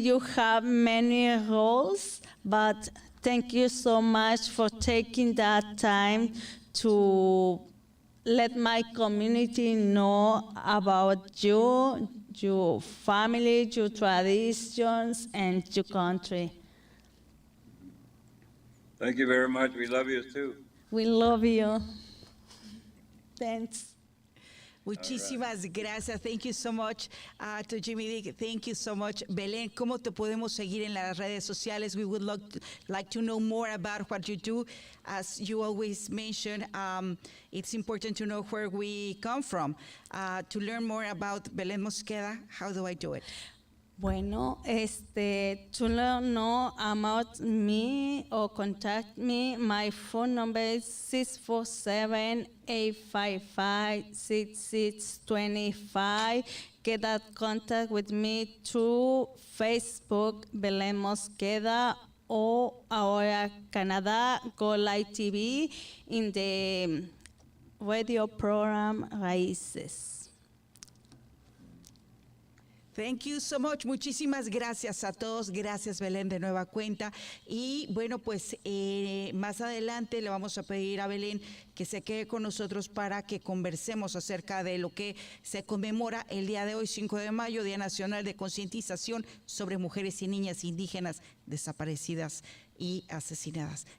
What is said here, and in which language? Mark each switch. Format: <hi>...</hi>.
<en>You have many roles, but thank you so much for taking that time to let my community know about you, your family, your traditions, and your country. Thank you very much. We love you too. We love you. Thanks.</en> <es>Muchísimas gracias.</es> <en>Thank you so much to Jimmy Dick. Thank you so much.</en> <es>Belen, ¿cómo te podemos seguir en las redes sociales?</es> <en>We would like to know more about what you do. As you always mention, it's important to know where we come from. To learn more about Belen Mosqueda, how do I do it? Bueno, to learn more about me or contact me, my phone number is 647-855-6625. Get that contact with me through Facebook, Belen Mosqueda, or Ahora Canada, GOlive TV, in the radio program Raices. Thank you so much.</en> <es>Muchísimas gracias a todos. Gracias, Belen, de nueva cuenta. Y bueno, pues más adelante le vamos a pedir a Belen que se quede con nosotros para que conversemos acerca de lo que se conmemora el día de hoy, 5 de mayo, Día Nacional de Concientización sobre Mujeres y Niñas Indígenas Desaparecidas y Asesinadas.</es>